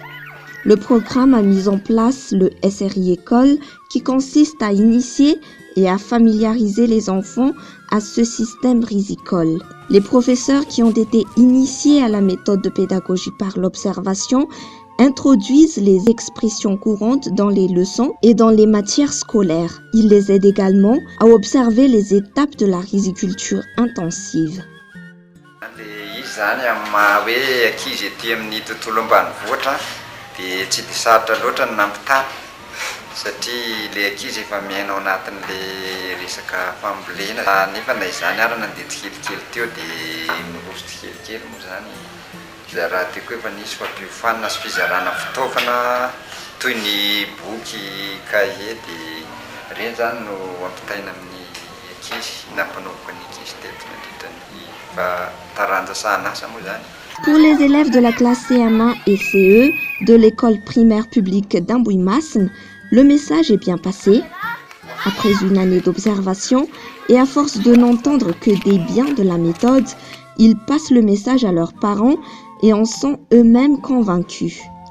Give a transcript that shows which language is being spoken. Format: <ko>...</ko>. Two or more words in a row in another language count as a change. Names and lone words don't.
<fr>Le programme a mis en place le SRI École qui consiste à initier et à familiariser les enfants à ce système risicole. Les professeurs qui ont été initiés à la méthode de pédagogie par l'observation introduisent les expressions courantes dans les leçons et dans les matières scolaires. Ils les aident également à observer les étapes de la riziculture intensive.</fr> <mg>Satria le ankizy efa miaina ao anatin'le resaka fambolena nefa na izany ary nandeha tsikelikely teo dia miroso tsikelikely moa zany Zaraha tiako efa nisy fampiofanana sy fizarana fitaovana toy ny boky kahie dia reny zany no ampitaina amin'ny ankizy nampanaovako ny ankizy teto mandritra ny taranja sahanasa moa zany.</mg> <fr>Pour les élèves de la classe CM1 et CE de l'école primaire publique d'Ambouy-Massene, le message est bien passé. Après une année d'observation et à force de n'entendre que des biens de la méthode, ils passent le message à leurs parents et en sont eux-mêmes convaincus.</fr>